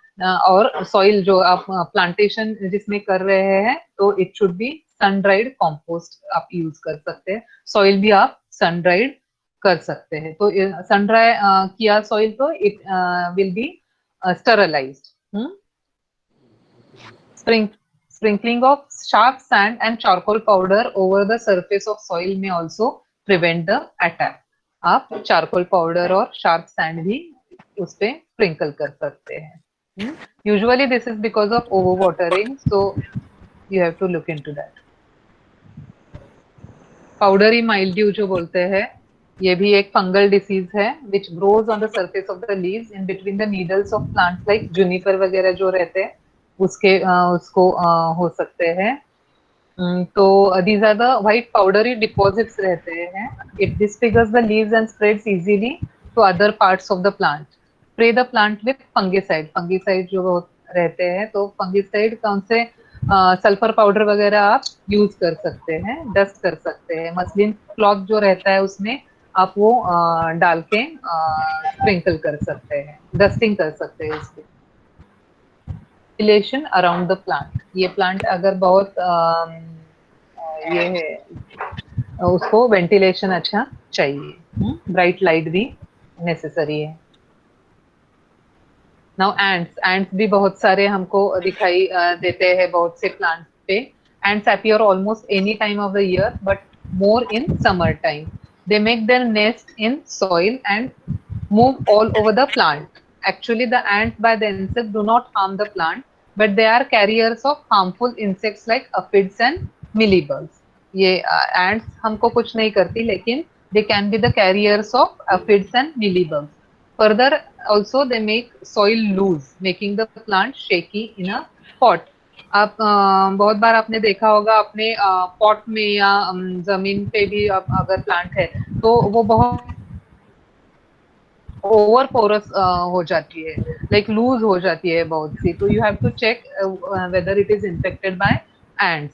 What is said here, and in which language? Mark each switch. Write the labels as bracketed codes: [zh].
[hi] और सॉइल जो आप प्लांटेशन जिसमें कर रहे हैं तो [en] it should be sun dried compost [hi] आप यूज कर सकते हैं. सॉइल भी आप सन ड्राइड कर सकते हैं. तो सन ड्राई किया सॉइल तो [en] It will be sterilized. Sprinkling of sharp sand and charcoal powder over the surface of soil may also prevent the attack. [hi] आप charcoal powder और sharp sand भी उस पे sprinkle कर सकते हैं. [en] Usually this is because of overwatering, so you have to look into that. Powdery mildew [hi] जो बोलते हैं ये भी एक [en] fungal disease है which grows on the surface of the leaves in between the needles of plants like juniper [hi] वगैरह जो रहते हैं उसको हो सकते हैं. [en] तो these are the white powdery deposits [hi] रहते हैं. [en] It disfigures the leaves and spreads easily to other parts of the plant. Spray the plant with fungicide. [hi] Fungicide जो रहते हैं तो fungicide कौन से सल्फर पाउडर वगैरह आप यूज कर सकते हैं. डस्ट कर सकते हैं. मसलिन क्लॉथ जो रहता है उसमें आप वो डाल के स्प्रिंकल कर सकते हैं. [en] dusting [hi] कर सकते हैं इसकी. [en] Ventilation around the plant. [hi] ये प्लांट अगर बहुत ये है उसको वेंटिलेशन अच्छा चाहिए. [en] Bright light भी necessary है. [hi] नाउ एंट्स भी बहुत सारे हमको दिखाई देते हैं बहुत से प्लांट्स पे. [en] Ants appear almost any time of the year but more in summer time. They make their nest in soil and move all over the plant. Actually, the ants by themselves do not harm the plant, but they are carriers of harmful insects like aphids and mealybugs. [hi] ये ants हमको कुछ नहीं करती लेकिन [en] they can be the carriers of aphids and mealybugs. Further, also they make soil loose, making the plant shaky in a pot. [hi] आप बहुत बार आपने देखा होगा अपने पॉट में या जमीन पे भी अगर प्लांट है तो वो बहुत ओवर पोरस हो जाती है. [en] like loose [hi] हो जाती है बहुत सी. तो [en] You have to check whether it is infected by ants.